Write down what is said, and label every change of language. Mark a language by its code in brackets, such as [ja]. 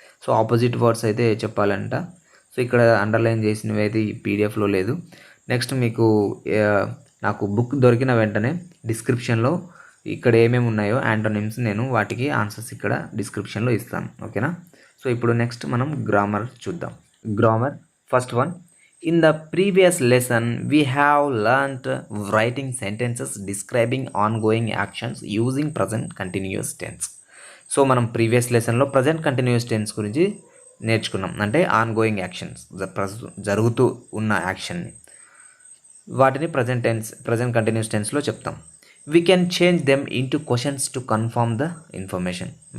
[te] So opposite words అయితే చెప్పాలంట. So ఇక్కడ underline చేసినవి అయితే ఈ పీడిఎఫ్లో లేదు. నెక్స్ట్ మీకు నాకు బుక్ దొరికిన వెంటనే డిస్క్రిప్షన్లో ఇక్కడ ఏమేమి ఉన్నాయో యాంటోనిమ్స్ నేను వాటికి ఆన్సర్స్ ఇక్కడ డిస్క్రిప్షన్లో ఇస్తాను. ఓకేనా. సో ఇప్పుడు నెక్స్ట్ మనం గ్రామర్ చూద్దాం. Grammar first one. [en] In the previous lesson, we have learnt writing sentences describing ongoing actions using present continuous tense. [te] So మనం ప్రీవియస్ లెసన్లో ప్రజెంట్ కంటిన్యూస్ టెన్స్ గురించి నేర్చుకున్నాం, అంటే ఆన్గోయింగ్ యాక్షన్స్, జరుగుతూ ఉన్న యాక్షన్ని, వాటిని ప్రజెంట్ కంటిన్యూస్ టెన్స్లో చెప్తాం. [en] We can change them into questions to confirm the information.